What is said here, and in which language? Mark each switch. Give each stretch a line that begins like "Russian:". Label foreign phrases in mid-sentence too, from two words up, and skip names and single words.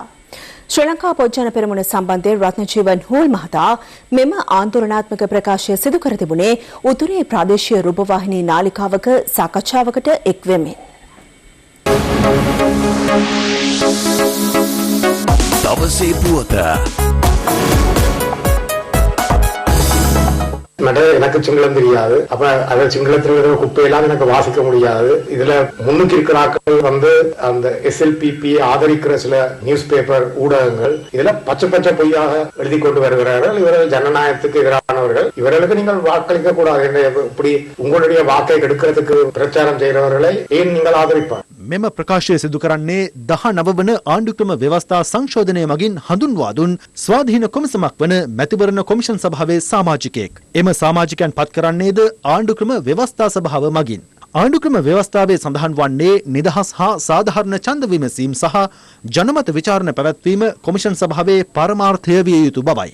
Sinhala: ශ්‍රී ලංකා පොදුජන පෙරමුණ සම්බන්ධයෙන් රත්නජීවන් හූල් මහතා මෙම ආන්දෝලනාත්මක ප්‍රකාශය සිදු කර තිබුණේ උතුරේ ප්‍රාදේශීය රූපවාහිනී නාලිකාවක සාකච්ඡාවකට එක් වෙමින්. දවසේ පුවත
Tamil: எனக்கு சிங்களம் தெரியாது. அப்ப அதை சிங்களத்தில் இருக்கிற குப்பையெல்லாம் எனக்கு வாசிக்க முடியாது. இதுல முன்னுக்கு இருக்கிற ஆட்கள் வந்து அந்த SLPP ஆதரிக்கிற சில
English: news paper
Tamil: ஊடகங்கள் இதுல பச்சை பொய்யாக எழுதி கொண்டு வருகிறார்கள். இவர்கள் ஜனநாயகத்துக்கு எதிரானவர்கள். இவர்களுக்கு நீங்கள் வாக்களிக்க கூடாது. இப்படி உங்களுடைய வாக்கை எடுக்கிறதுக்கு பிரச்சாரம் செய்கிறவர்களை ஏன் நீங்கள் ஆதரிப்பார்?
Sinhala: මෙම ප්‍රකාශය සිදු කරන්නේ 19 වන ආණ්ඩුක්‍රම ව්‍යවස්ථා සංශෝධනය මගින් හඳුන්වා දුන් ස්වාධීන කොමිසමක් වන මැතිවරණ කොමිෂන් සභාවේ සමාජිකයෙක්. එම සමාජිකයන් පත් කරන්නේද ආණ්ඩුක්‍රම ව්‍යවස්ථා සභාව මගින්. ආණ්ඩුක්‍රම ව්‍යවස්ථාවේ සඳහන් වන්නේ නිදහස් හා සාධාරණ ඡන්ද විමසීම් සහ ජනමත විචාරණ පැවැත්වීම කොමිෂන් සභාවේ පරමාර්ථය විය යුතු බවයි.